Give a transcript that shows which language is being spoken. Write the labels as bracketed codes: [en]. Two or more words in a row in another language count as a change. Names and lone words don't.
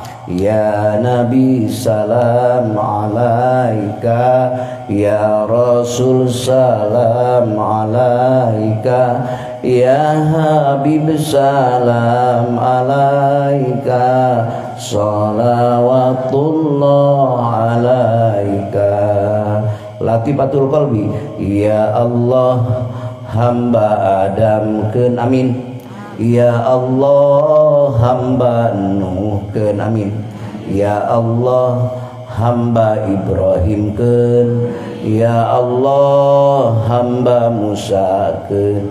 [ar] يا نبي سلام عليك، يا رسول سلام عليك، يا حبيب سلام عليك، صلوات الله عليك. لطيفة القلب. يا الله [su] hamba Adam keun amin. [ar] يا الله [su] hamba Nuh keun amin. [ar] يا الله [su] hamba Ibrahim keun. [ar] يا الله [su] hamba Musa keun.